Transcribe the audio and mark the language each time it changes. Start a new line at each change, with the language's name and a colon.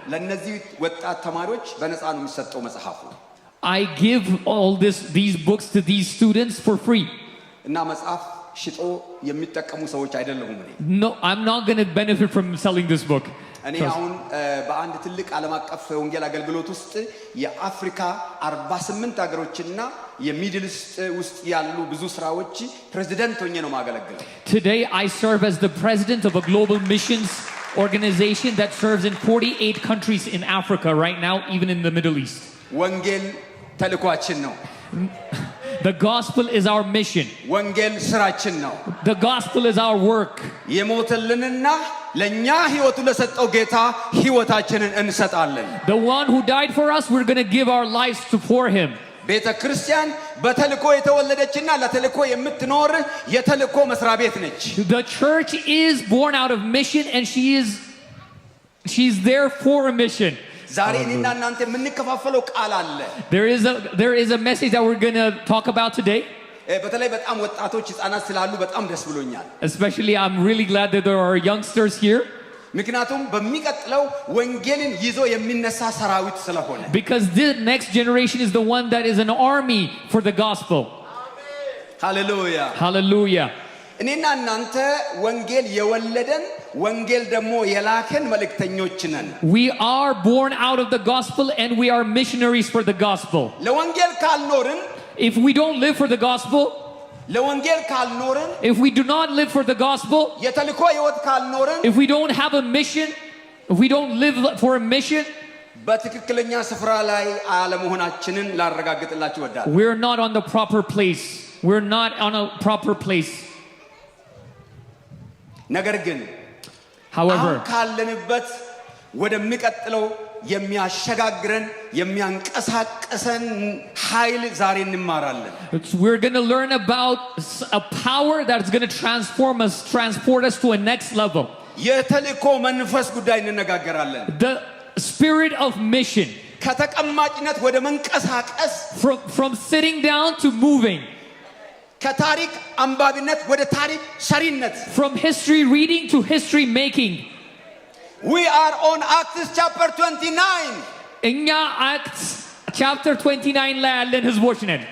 Amharic: ለነዚህ ወጣት ተማሪዎች በነፃ ነው የሚሰጠው መጽሐፉ
English: I give all these books to these students for free.
Amharic: እና መጽሐፍ ሽጦ የሚጠቀሙ ሰዎች አይደለሁም እኔ
English: No, I'm not going to benefit from selling this book.
Amharic: እኔ አሁን በአንድ ትልቅ ዓለም አቀፍ ወንጌል አገልግሎት ውስጥ የአፍሪካ 48 ሀገሮችና የሚድል ኢስት ውስጥ ያሉ ብዙ ስራዎች ፕሬዚደንት ሆኜ ነው ማገለግለው
English: Today I serve as the president of a global missions organization that serves in 48 countries in Africa right now, even in the Middle East.
Amharic: ወንጌል ተልኳችን ነው
English: The gospel is our mission.
Amharic: ወንጌል ስራችን ነው
English: The gospel is our work.
Amharic: የሞተልንና ለኛ ህይወቱ ለሰጠው ጌታ ህይወታችንን እንሰጣለን
English: The one who died for us, we're going to give our lives for him.
Amharic: ቤተ ክርስቲያን በተልኮ የተወለደችና ለተልኮ የምትኖር የተልኮ መስሪያ ቤት ነች
English: The church is born out of mission, and she's there for a mission.
Amharic: ዛሬ እኔና እናንተ የምንከፋፈለው ቃል አለ
English: There is a message that we're going to talk about today.
Amharic: በተለይ በጣም ወጣቶች ህፃናት ስላሉ በጣም ደስ ብሎኛል
English: Especially I'm really glad that there are youngsters here.
Amharic: ምክንያቱም በሚቀጥለው ወንጌልን ይዞ የሚነሳ ሰራዊት ስለሆነ
English: Because the next generation is the one that is an army for the gospel.
Amharic: ሃሌሉያ
English: Hallelujah.
Amharic: እኔና እናንተ ወንጌል የወለደን ወንጌል ደግሞ የላከን መልእክተኞች ነን።
English: We are born out of the gospel and we are missionaries for the gospel.
Amharic: ለወንጌል ካልኖርን
English: If we don't live for the gospel,
Amharic: ለወንጌል ካልኖርን
English: if we do not live for the gospel,
Amharic: የተልእኮ ሕይወት ካልኖርን
English: if we don't have a mission, if we don't live for a mission,
Amharic: በትክክለኛ ስፍራ ላይ አለመሆናችንን ላረጋግጥላችሁ እወዳለሁ።
English: we're not on the proper place. We're not on a proper place.
Amharic: ነገር ግን
English: However,
Amharic: ካለንበት ወደሚቀጥለው የሚያሸጋግረን የሚያንቀሳቅሰን ኃይል ዛሬ እንማራለን።
English: we're going to learn about a power that's going to transport us to a next level.
Amharic: የተልእኮ መንፈስ ጉዳይ እንነጋገራለን።
English: The spirit of mission.
Amharic: ከተቀማጭነት ወደ መንቀሳቀስ
English: From sitting down to moving.
Amharic: ከታሪክ አንባቢነት ወደ ታሪክ ሰሪነት.
English: From history reading to history making. We are on Acts chapter 29.
Amharic: እኛ
English: Acts chapter 29
Amharic: ላይ ያለን ህዝቦች ነን።